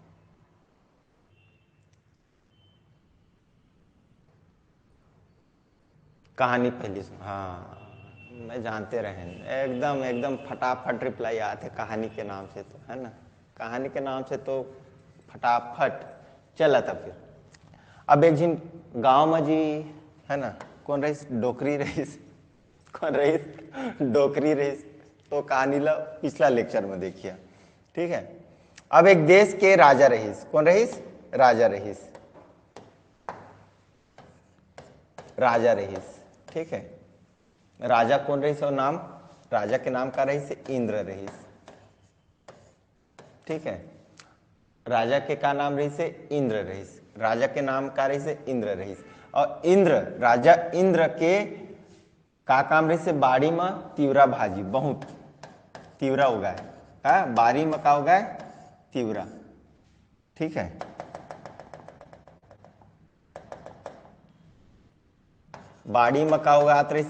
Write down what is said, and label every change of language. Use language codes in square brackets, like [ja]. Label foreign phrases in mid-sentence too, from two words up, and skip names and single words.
[hne] कहानी पहली सुन। हाँ, मैं जानते रहे, एकदम एकदम फटाफट रिप्लाई आते कहानी के नाम से, तो है ना, कहानी के नाम से तो फटाफट चला था। फिर अब एक जिन गांव में जी, है ना, कौन रहीस? डोकरी रहीस। कौन रहीस? डोकरी रहीस। तो कहानी ला पिछला लेक्चर में देखिए। ठीक है, अब एक देश के राजा रहीस। कौन रहीस? राजा रहीस। राजा रहीस। ठीक है, राजा कौन रहीस? और नाम, राजा के नाम का रहीस इंद्र रहीस। ठीक है, राजा के का नाम रहीस? इंद्र रहीस। राजा के नाम का रहीस इंद्र रहीस। और इंद्र, राजा इंद्र के का काम रहीस? बाड़ी में तिवरा भाजी, बहुत तिवरा उगाए। हाँ, बाड़ी में का उगाए? तिवरा। ठीक है, बाड़ी में का उगात रही से?